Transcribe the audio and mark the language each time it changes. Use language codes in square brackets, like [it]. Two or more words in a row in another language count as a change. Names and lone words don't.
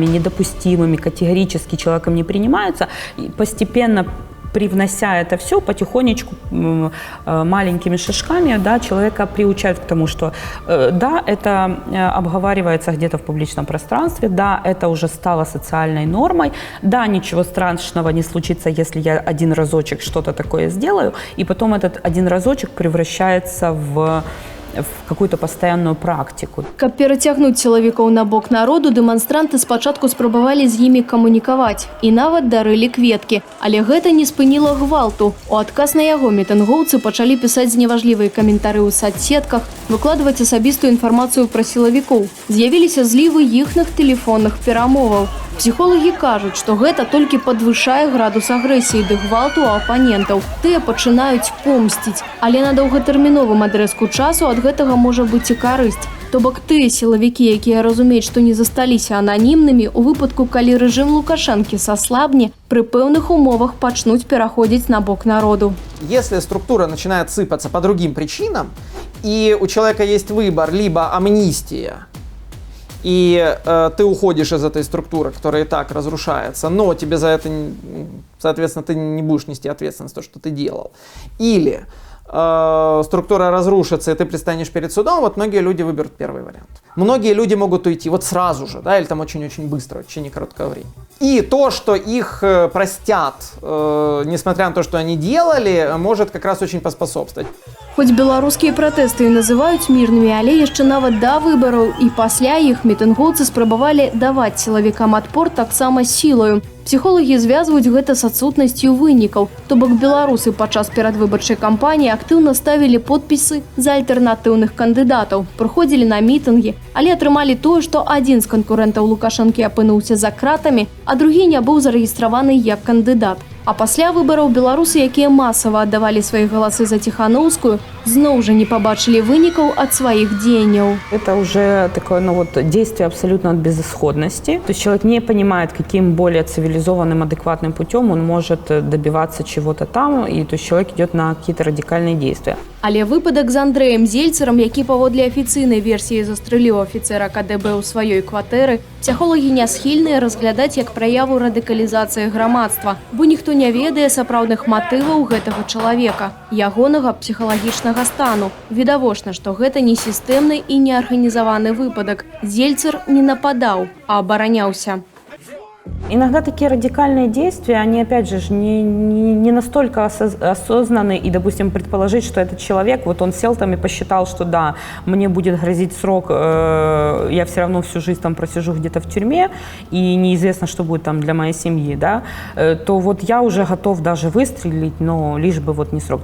[ru] недопустимыми, категорически человеком не принимаются, постепенно привнося это все, потихонечку, маленькими шажками, да, человека приучают к тому, что да, это обговаривается где-то в публичном пространстве, да, это уже стало социальной нормой, да, ничего страшного не случится, если я один разочек что-то такое сделаю, и потом этот один разочек превращается в в какую-то постоянную практику. [be] Каб перацягнуць сілавікоў на бок народу, дэманстранты спачатку спрабавалі з імі камунікаваць і нават дарылі кветкі. Але гэта не спыніла гвалту. У адказ на яго мітынгоўцы пачалі пісаць зневажлівыя каментары ў садсетках, выкладваць асабістую інфармацыю пра сілавікоў. З'явіліся злівы іхных тэлефонных перамоваў. Псіхолагі кажуць, што гэта толькі падвышае градус агрэсіі ды гвалту у апанентаў. Тыя пачынаюць помсціць. Але на доўгатэрміновым адрэзку часу ад гэтага можа быць і карысць. То бок тыя сілавікі, якія разумеюць, што не засталіся ананімнымі, у выпадку, калі рэжым Лукашэнкі саслабне, пры пэўных умовах пачнуць пераходзіць на бок народу. [ru] Если структура начинает сыпаться по другим причинам, и у человека есть выбор, либо амнистия, и ты уходишь из этой структуры, которая и так разрушается, но тебе за это, соответственно, ты не будешь нести ответственность за то, что ты делал. Или структура разрушится, и ты предстанешь перед судом, вот многие люди выберут первый вариант. Многие люди могут уйти вот сразу же, да, или там очень-очень быстро, в течение короткого времени. И то, что их простят, несмотря на то, что они делали, может как раз очень поспособствовать. [be] Хоць беларускія пратэсты і называюць мірнымі, але яшчэ нават да выбараў і пасля іх мітынгоўцы спрабавалі даваць сілавікам адпор таксама сілаю. Псіхолагі звязваюць гэта з адсутнасцю вынікаў. То бок беларусы падчас перадвыбарчай кампаніі актыўна ставілі подпісы за альтэрнатыўных кандыдатаў, прыходзілі на мітынгі, але атрымалі тое, што адзін з канкурэнтаў Лукашэнкі апынуўся за кратамі, а другі не быў зарэгістраваны як кандыдат. А пасля выбараў беларусы, якія масава аддавалі свае галасы за Ціханаўскую, зноў жа не пабачылі вынікаў ад сваіх дзеянняў. [ru] Это уже такое, действие абсолютно от безысходности. То есть человек не понимает, каким более цивилизованным, адекватным путем он может добиваться чего-то там, и то есть человек идет на какие-то радикальные действия. [be] Але выпадак з Андрэем Зельцерам, які паводле афіцыйнай версіі застрэліў афіцэра КДБ ў сваёй кватэры, псіхолагі не схільныя разглядаць як праяву радыкалізацыі грамадства, бо ніхто не ведае сапраўдных матываў гэтага чалавека, ягонага псіхалагічнага стану. Відавочна, што гэта не сістэмны і неарганізаваны выпадак. Зельцер не нападаў, а абараняўся. [ru] Иногда такие радикальные действия, они, опять же, не настолько осознаны, и, допустим, предположить, что этот человек, вот он сел там и посчитал, что да, мне будет грозить срок, я все равно всю жизнь там просижу где-то в тюрьме, и неизвестно, что будет там для моей семьи, да, то вот я уже готов даже выстрелить, но лишь бы вот не срок.